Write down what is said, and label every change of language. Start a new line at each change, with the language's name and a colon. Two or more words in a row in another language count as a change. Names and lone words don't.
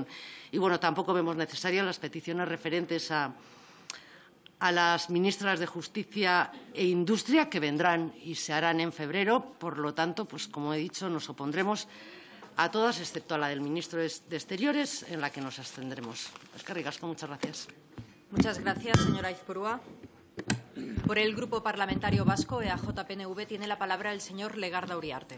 Spanish: Y, bueno, tampoco vemos necesarias las peticiones referentes a las ministras de Justicia e Industria, que vendrán y se harán en febrero. Por lo tanto, pues como he dicho, nos opondremos a todas, excepto a la del ministro de Exteriores, en la que nos abstendremos.
Basque: Eskerrik asko,
Spanish: muchas gracias. Muchas gracias, señora Izpurua. Por el Grupo Parlamentario Vasco, EAJ-PNV, tiene la palabra el señor Legarda Uriarte.